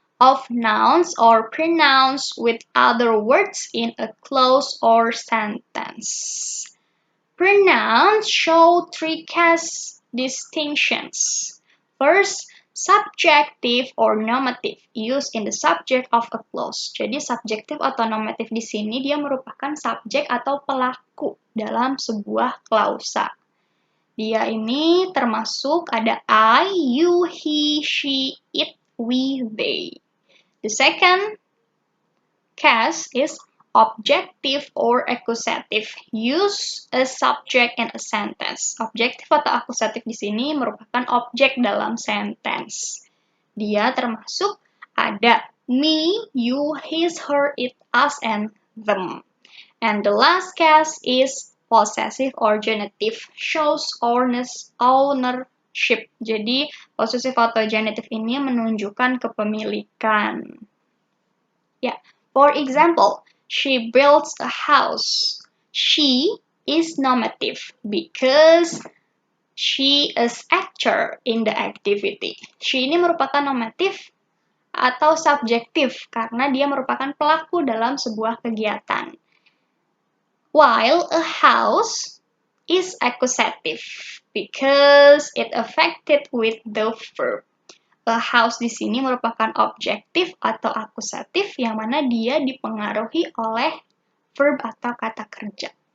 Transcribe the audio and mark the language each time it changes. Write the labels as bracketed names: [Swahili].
[English] of nouns or pronouns with other words in a clause or sentence. Pronouns show three case distinctions. First, subjective or nominative used in the subject of a clause. [Indonesian] Jadi subjektif atau nominatif di sini dia merupakan subjek atau pelaku dalam sebuah klausa. Dia ini termasuk ada I, you, he, she, it, we, they. [English] The second case is objective or accusative. Use a subject in a sentence. [Indonesian] Objektif atau akusatif di sini merupakan objek dalam sentence. Dia termasuk ada me, you, his, her, it, us, and them. [English] And the last case is possessive or genitive. Shows ownership. [Indonesian] Jadi, possessive atau genitive ini menunjukkan kepemilikan. [English] Yeah. For example, she builds a house. She is nominative because she is actor in the activity. [Indonesian] She ini merupakan nominatif atau subjektif karena dia merupakan pelaku dalam sebuah kegiatan. [English] While a house is accusative because it affected with the verb. [Indonesian] A house di sini merupakan objektif atau akusatif yang mana dia dipengaruhi oleh verb atau kata kerja.